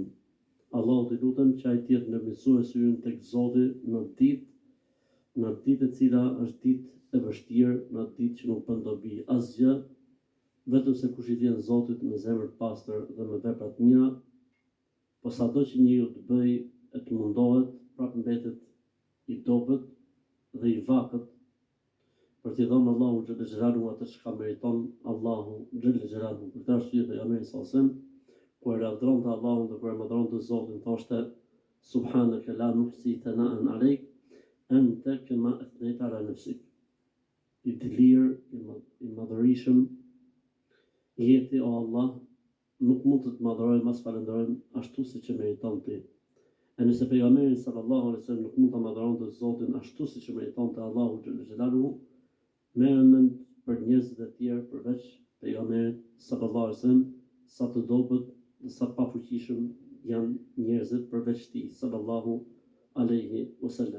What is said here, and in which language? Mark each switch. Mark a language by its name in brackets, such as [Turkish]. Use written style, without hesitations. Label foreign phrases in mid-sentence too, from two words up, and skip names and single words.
[Albanian] Allahu të lutem që ai të jetë ndërmjetësuesi ynë tek Zoti në ditë e cila është ditë e vështirë, në ditë që nuk bën dobi asgjë, vetëm se kush i vjen Zotit me zemër të pastër dhe me vepra të mira, po sado që njeriu të bëj e të mundohet, prapë mbetet i dobët dhe i vakët për t'i dhënë Allahu [Arabic] جل جلاله [Albanian] atë çka meriton Allahu [Arabic] جل جلاله. [Albanian] Për të arsye pejgamberi [Arabic] صلى الله عليه وسلم [Albanian] kur e lavdronte Allahun dhe kur e madhronte Zotin, thoshte [Arabic] سبحانك لا نحصي ثناء عليك أنت كما أثنيت على نفسك. [Albanian] I të lirë, i madhërishëm jeti o Allah, nuk mund të madhrojmë as falenderojmë ashtu siç e meriton ti. E nëse pejgamberi [Arabic] صلى الله عليه وسلم [Albanian] nuk mund ta madhronte Zotin ashtu siç e meritonte Allahu [Arabic] جل جلاله, [Albanian] merrem për njerëzit e tjerë përveç pejgamberit [Arabic] صلى الله عليه وسلم, [Albanian] sa të dobët dhe sa të pafuqishëm janë njerëzit përveç tij [Arabic] صلى الله عليه وسلم.